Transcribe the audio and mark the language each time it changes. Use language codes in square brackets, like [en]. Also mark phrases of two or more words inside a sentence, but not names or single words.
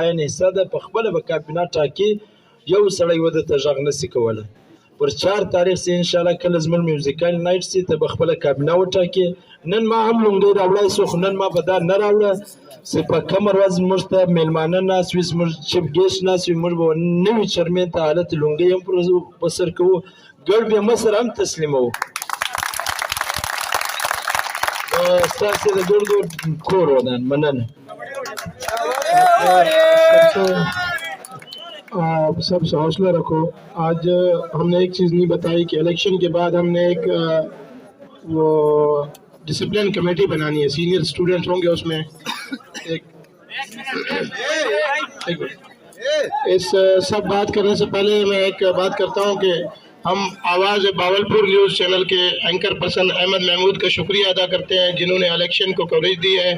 [ps] عین حصه ده په خپله به کابینه ټاکي یو سړی وده ته غږ نشي کولی پر 4 تاریخ چې انشاءالله کله زموږ [en] musical night [ps] سي ته به خپله کابینه وټاکي نن ما هم لونګۍ راوړی سو خو نن ما به دا نه راوړه چې په کومه ورځ موږ ته میلمانه ناست وي زموږ [en] chief guest [ps] ناست وي موږ به نوي چیرمین ته حالت لونګۍ هم په سر کوو ګړ بیا مصر هم تسلیموو ستاسې د ګردو کور ودان مننه [hi] सब से हौसला रखो आज हमने एक चीज़ नहीं बताई कि इलेक्शन के बाद हमने एक वो [en] discipline committee [hi] बनानी है, [en] senior student [hi] होंगे उसमें। इस सब बात करने से पहले मैं एक बात करता हूं कि हम आवाज़ बावलपुर [en] news channel [hi] के [en] anchor person [hi] अहमद महमूद का शुक्रिया अदा करते हैं जिन्होंने इलेक्शन को कवरेज दी है।